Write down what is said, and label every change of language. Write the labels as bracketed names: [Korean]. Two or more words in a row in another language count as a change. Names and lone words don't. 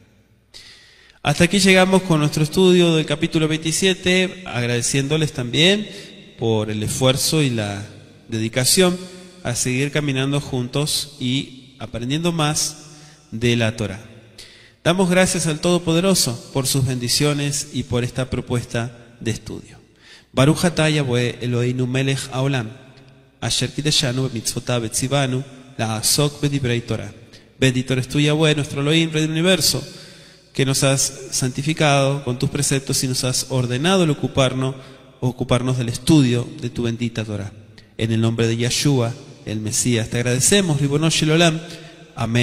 [Spanish] Hasta aquí llegamos con nuestro estudio del capítulo 27, agradeciéndoles también por el esfuerzo y la dedicación a seguir caminando juntos y aprendiendo más de la Torá. Damos gracias al Todopoderoso por sus bendiciones y por esta propuesta de estudio. [Hebrew] ברוך אתה יהוה אלוהינו מלך העולם, אשר קידשנו במצוותיו וציוונו לעסוק בדברי תורה. [Spanish] Bendito eres tú, Yahweh, nuestro Elohim, Rey del universo, que nos has santificado con tus preceptos y nos has ordenado el ocuparnos del estudio de tu bendita Torah. En el nombre de Yeshua, el Mesías, te agradecemos, Ribono Shel Olam.